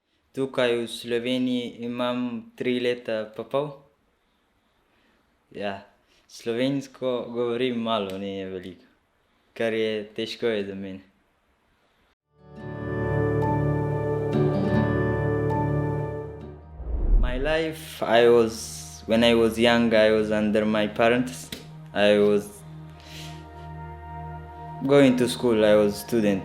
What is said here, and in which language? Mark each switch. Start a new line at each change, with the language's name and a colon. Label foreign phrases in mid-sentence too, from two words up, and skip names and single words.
Slovenian: Tukaj v Sloveniji imam 3 leta pa pol. Ja, slovensko govorim malo, ne veliko, kar je težko je za mene.
English: My life, when I was young, I was under my parents. I was going to school, I was student.